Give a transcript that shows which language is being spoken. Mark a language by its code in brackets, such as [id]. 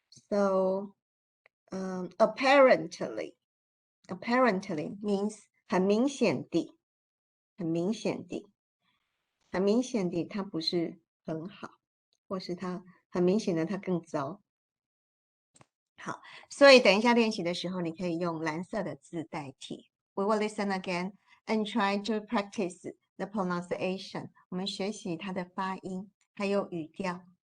[en] So apparently means [zh] 很明显地，很明显地，很明显地，它不是很好，或是它很明显的它更糟。好，所以等一下练习的时候，你可以用蓝色的字代替。 [en] We will listen again and try to practice the pronunciation. [zh] 我们学习它的发音，还有语调。